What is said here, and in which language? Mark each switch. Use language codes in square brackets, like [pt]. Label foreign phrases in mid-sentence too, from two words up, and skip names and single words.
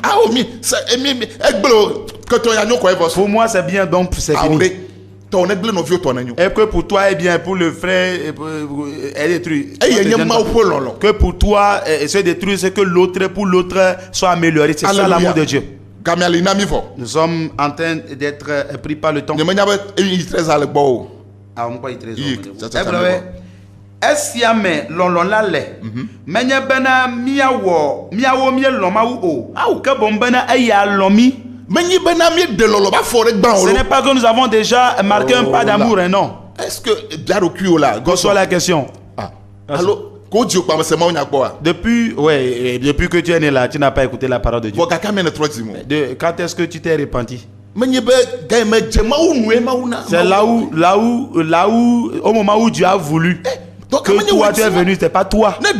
[fr] Pour moi c'est bien, donc c'est fini. Et que pour toi est bien, pour le frère est détruit. Que pour toi se détruit, c'est que l'autre pour l'autre soit amélioré. C'est ça l'amour de Dieu. Nous sommes en train d'être pris par le temps. [ee] Esia me lɔlɔla le menye bena miawo lɔmawu o ke bon bena eya lɔmi. [fr] Ce n'est pas que nous avons déjà marqué un pas d'amour, non. Est-ce que là Reçois la question. Depuis que tu es né là, tu n'as pas écouté la parole de Dieu. Quand est-ce que tu t'es repenti? C'est là où au moment où Dieu a voulu que toi tu es venu, c'est pas toi.